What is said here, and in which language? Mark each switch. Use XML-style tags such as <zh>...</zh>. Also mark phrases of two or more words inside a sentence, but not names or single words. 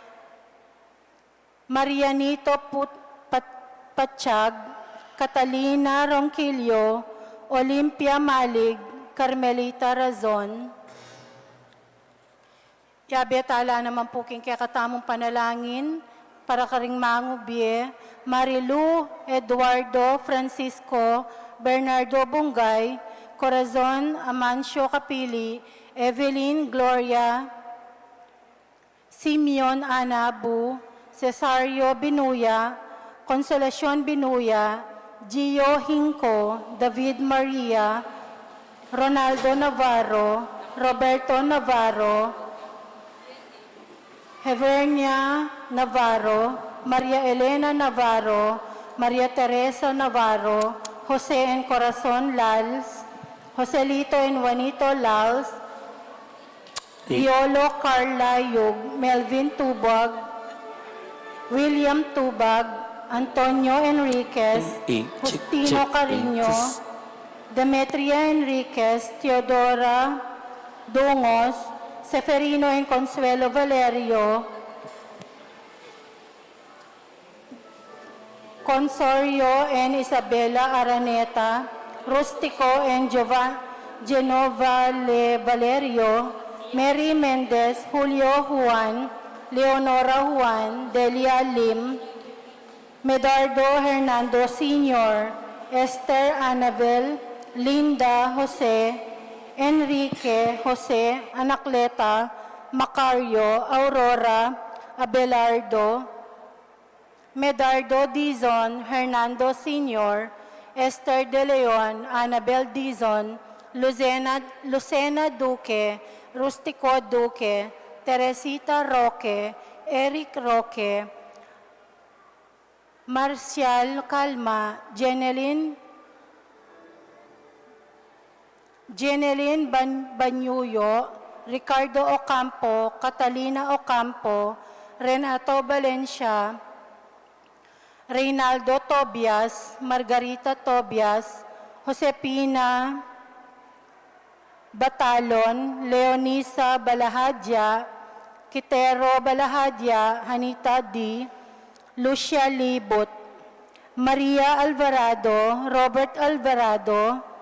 <pam>Marianito Patsyag, Catalina Ronquillo, Olympia Malig, Carmelita Razon. Yabetala naman po king kakatamong panalangin para karing mangubye, Marilu Eduardo Francisco Bernardo Bungay, Corazon Amancio Capili, Evelyn Gloria, Simeon Anabu, Cesario Binuya, Consolacion Binuya, Gio Hinco, David Maria, Ronaldo Navarro, Roberto Navarro, Hevernia Navarro, Maria Elena Navarro, Maria Teresa Navarro, Jose and Corazon Lals, Joselito and Juanito Lals, Violo Carla Yug, Melvin Tubag, William Tubag, Antonio Enriquez, Justino Carino, Demetria Enriquez, Teodora Dungos, Seferino and Consuelo Valerio, Consorio and Isabela Araneta, Rustico and Genova Valerio, Mary Mendez, Julio Juan, Leonora Juan, Delia Lim, Medardo Hernando Sr., Esther Anabel, Linda Jose, Enrique Jose, Anacleta, Macario, Aurora, Abelardo, Medardo Dizon, Hernando Sr., Esther De Leon, Annabel Dizon, Lucena Duque, Rustico Duque, Teresita Roque, Eric Roque, Marcial Calma, Jeneline Banyuyo, Ricardo Ocampo, Catalina Ocampo, Renato Valencia, Reynaldo Tobias, Margarita Tobias, Josepina Batalon, Leonisa Balahadya, Kitero Balahadya, Hanita D., Lucia Libot, Maria Alvarado, Robert Alvarado,</pam>